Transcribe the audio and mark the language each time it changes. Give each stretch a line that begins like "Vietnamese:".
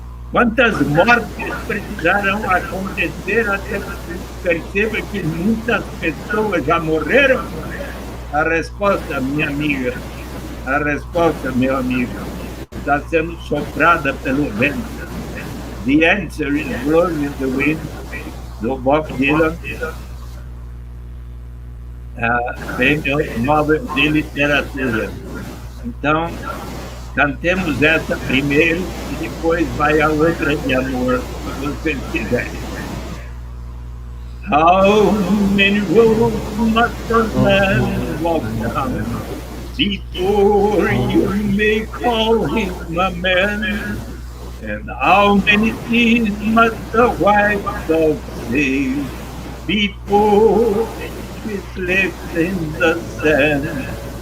Portuguese: Quantas mortes precisarão acontecer até que se perceba que muitas pessoas já morreram? A resposta, minha amiga, a resposta, meu amigo, está sendo soprada pelo vento.
English: The answer is blowing in the wind,
Portuguese: do
English: Bob Dylan.
Portuguese: Prêmio Nobel de Literatura. Então, Cantemos essa primeiro e depois vai a outra de amor, se vocês quiserem.
English: How many roads must a man walk down before you may call him a man? And how many seas must the white dove sail before it lives in the sand?